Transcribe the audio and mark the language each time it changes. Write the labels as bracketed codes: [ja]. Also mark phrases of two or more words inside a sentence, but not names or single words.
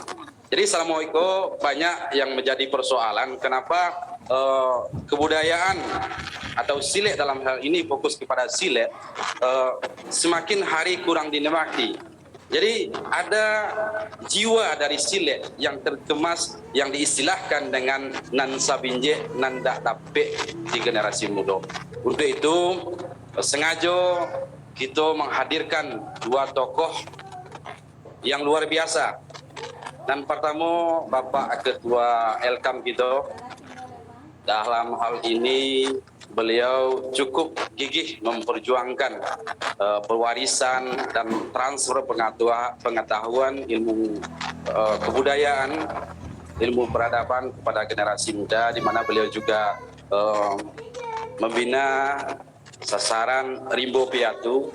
[id] Jadi Assalamualaikum, banyak yang menjadi persoalan kenapa kebudayaan atau Silek dalam hal ini fokus kepada Silek semakin hari kurang dinikmati. Jadi ada jiwa dari Silek yang terkemas yang diistilahkan dengan [min] nan sabinje nan dak tapek [id] di generasi muda. Untuk itu sengaja kita menghadirkan dua tokoh yang luar biasa. Dan pertama Bapak Ketua Elkam kita, dalam hal ini beliau cukup gigih memperjuangkan pewarisan dan transfer pengetahuan ilmu kebudayaan, ilmu peradaban kepada generasi muda, di mana beliau juga membina sasaran Rimbo Piatu.